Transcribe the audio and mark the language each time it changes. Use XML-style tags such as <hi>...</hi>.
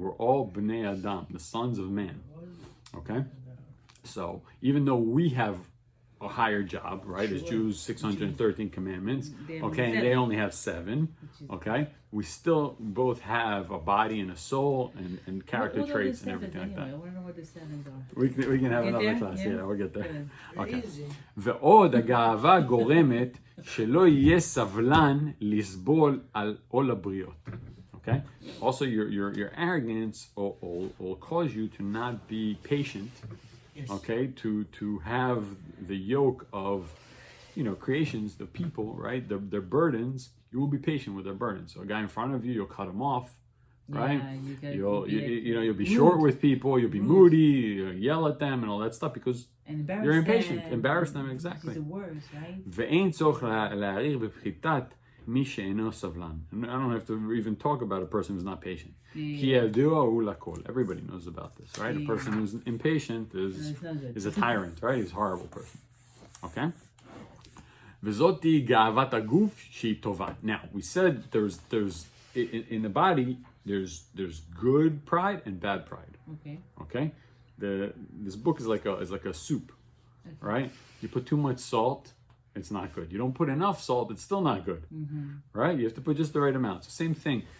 <en>We're all Bnei Adam, the sons of man. Okay, so even though we have a higher job, right, as Jews, 613 commandments, okay, and they only have 7, okay, we still both have a body and a soul and character traits and everything like that. I want to know what the 7s are. We can have Get another there? class, yeah, we'll get there. Good. Okay. Easy.</en> <he>ועוד הגאווה גורמת שלא יהיה סבלן לסבול על עול הבריות.</he> <en>Okay. Also, your arrogance will cause you to not be patient. Yes. Okay. To have the yoke of, creations, the people, right? Their burdens. You will be patient with their burdens. So a guy in front of you, you'll cut him off, right? Yeah, You'll be short with people. You'll be moody. You'll yell at them and all that stuff because and you're impatient. them. Embarrass them, Which exactly. is the worst, right?</en> <he>ואין צורך להעריך בפחיתת מי שאינו סבלן.</he> <en>And I don't have to even talk about a person who's not patient.</en> <he>כי ידוע הוא לכל.</he> <en>Everybody knows about this, right? A person who's impatient It's not good. is a tyrant, right? He's a horrible person. Okay?</en> <he>וזאת היא גאוות הגוף שהיא טובה.</he> <en>Now, we said there's in the body there's good pride and bad pride. Okay. Okay? This book is like a soup, right? You put too much salt, it's not good. You don't put enough salt, it's still not good, right? You have to put just the right amount. So same thing.</en>